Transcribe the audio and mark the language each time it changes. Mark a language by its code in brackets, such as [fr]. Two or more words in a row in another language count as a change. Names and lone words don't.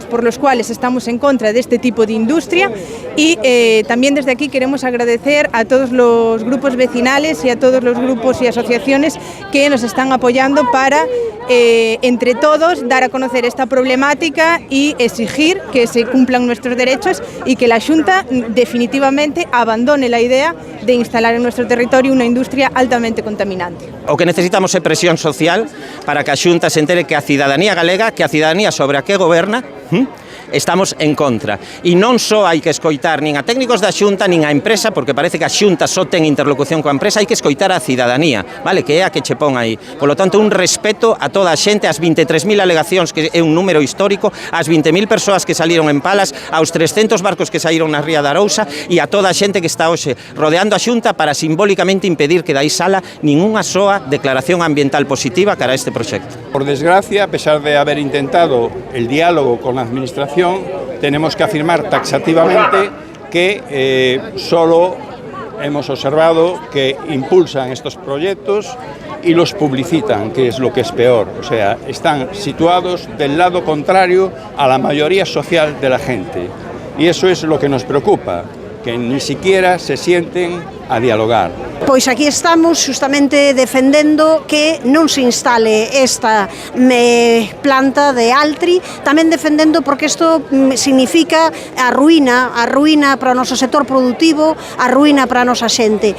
[es] por los cuales estamos en contra de este tipo de industria y también desde aquí queremos agradecer a todos los grupos vecinales y a todos los grupos y asociaciones que nos están apoyando para entre todos dar a conocer esta problemática y exigir que se cumplan nuestros derechos y que la Xunta definitivamente abandone la idea de instalar en nuestro territorio una industria altamente contaminante. [gl] O que necesitamos é presión social para que a Xunta se entere que a cidadanía galega, que a cidadanía sobre a que goberna, estamos en contra. E non só hai que escoitar nin a técnicos da Xunta nin a empresa, porque parece que a Xunta só ten interlocución coa empresa, hai que escoitar a cidadanía, vale, que é a que che pon aí. [es] Por lo tanto, un respeto [gl] a toda a xente, as 23.000 alegacións, que é un número histórico, as 20.000 persoas que saliron en Palas, aos 300 barcos que saíron na ría da Arousa e a toda a xente que está hoxe rodeando a Xunta para simbólicamente impedir que dai sala ningunha soa declaración ambiental positiva cara a este proxecto. [es] Por desgracia, a pesar de haber intentado el diálogo con la administración, tenemos que afirmar taxativamente que solo hemos observado que impulsan estos proyectos y los publicitan, que es lo que es peor. O sea, están situados del lado contrario a la mayoría social de la gente. Y eso es lo que nos preocupa, que ni siquiera se sienten a dialogar. [gl] Pois aquí estamos justamente defendendo que non se instale esta planta de Altri, tamén defendendo porque isto significa a ruína para o noso sector productivo, a ruína para a nosa xente.